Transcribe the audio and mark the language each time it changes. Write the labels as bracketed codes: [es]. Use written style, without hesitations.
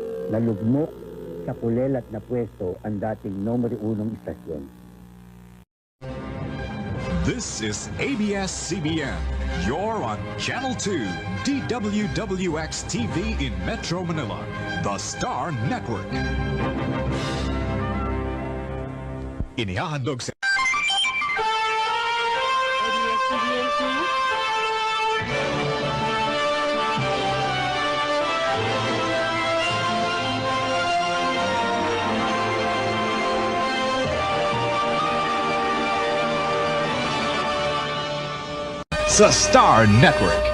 [tl] Nalugmok sa kulelat na pwesto ang dating numero 1 istasyon. [en] This is ABS-CBN. You're on Channel 2, DWWX-TV in Metro Manila, the Star Network. [tl] Inihahandog sa sa Star Network.